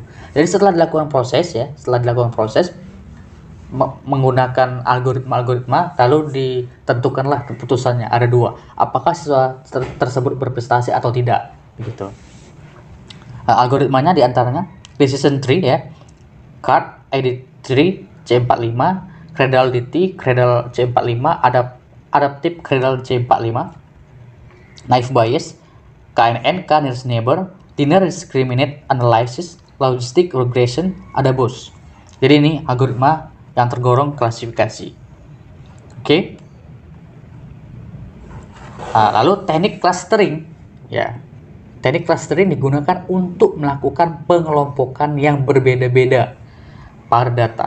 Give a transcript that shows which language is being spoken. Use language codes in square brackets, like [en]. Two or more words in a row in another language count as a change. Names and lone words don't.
[id] Jadi setelah dilakukan proses menggunakan algoritma, lalu ditentukanlah keputusannya. Ada dua, apakah siswa tersebut berprestasi atau tidak, begitu. Algoritmanya diantaranya [en] decision tree [id] ya, card ID3 C45, Cradle DT, Cradle C45, adaptive Cradle C45, [en] naive Bayes, [id] KNN, [en] nearest neighbor, linear discriminate analysis, logistic regression, ada BOS. [id] Jadi ini algoritma yang tergolong klasifikasi. Oke. Lalu teknik clustering ya. Teknik clustering digunakan untuk melakukan pengelompokan yang berbeda-beda pada data.